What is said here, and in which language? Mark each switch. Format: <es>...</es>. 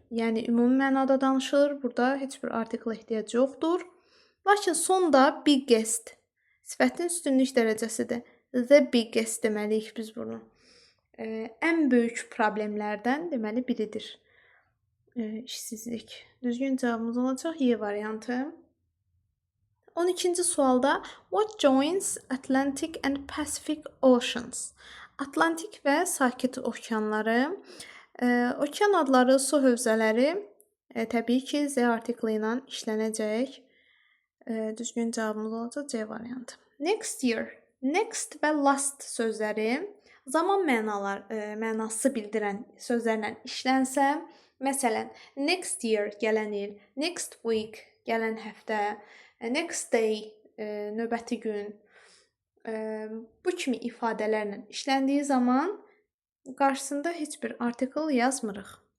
<az>Yəni ümumi mənada danışılır. Burada heç bir artikla ehtiyac yoxdur. Lakin sonda biggest sifətin üstünlük dərəcəsidir.</az> <en>The biggest</en> <az>deməliyik biz bunu. Ən böyük problemlərdən deməli biridir. İşsizlik. Düzgün cavabımız olacaq Y variantı. 12-ci sualda</az> <en>what joins Atlantic and Pacific Oceans?</en> <az>Atlantik və Sakit okeanları. Okean adları, su hövzələri təbii ki Z artikli ilə işlənəcək. Düzgün cavabımız olacaq C variantı.</az> <en>Next year.</en> <az>Next və last sözləri zaman mənası bildirən sözlərlə işlənsə, məsələn,</az> <en>next year</en> <az>gələn il,</az> <en>next week</en> <az>gələn həftə,</az> <en>next day</en> <az>növbəti gün, bu kimi ifadələrlə işləndiyi zaman qarşısında heç bir artikel yazmırıq.</az>